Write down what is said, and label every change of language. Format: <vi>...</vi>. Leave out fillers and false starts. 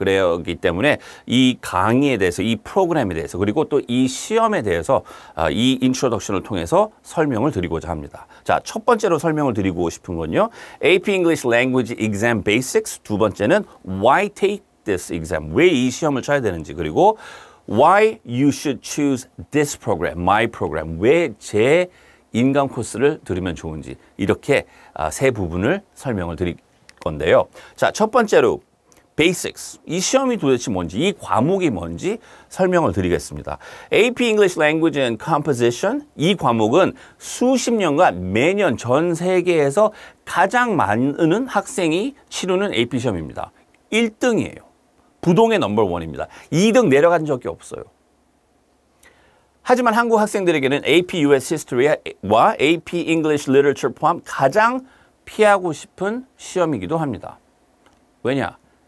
<ko>그렇기 때문에 이 강의에 대해서, 이 프로그램에 대해서, 그리고 또 이 시험에 대해서 이 인트로덕션을 통해서 설명을 드리고자 합니다. 자, 첫 번째로 설명을 드리고 싶은 건요. AP English Language Exam Basics, 두 번째는</ko> <en>Why Take this exam?</en> <ko>왜 이 시험을 쳐야 되는지, 그리고</ko> <en>Why you should choose this program, my program.</en> <ko>왜 제 인강 코스를 들으면 좋은지, 이렇게 세 부분을 설명을 드릴 건데요. 자, 첫 번째로 Basics. 이 시험이 도대체 뭔지, 이 과목이 뭔지 설명을 드리겠습니다. AP English Language and Composition. 이 과목은 수십 년간 매년 전 세계에서 가장 많은 학생이 치르는 AP 시험입니다. 1등이에요. 부동의 넘버원입니다. 2등 내려간 적이 없어요. 하지만 한국 학생들에게는 AP US History와 AP English Literature 포함 가장 피하고 싶은 시험이기도 합니다. 왜냐?</ko>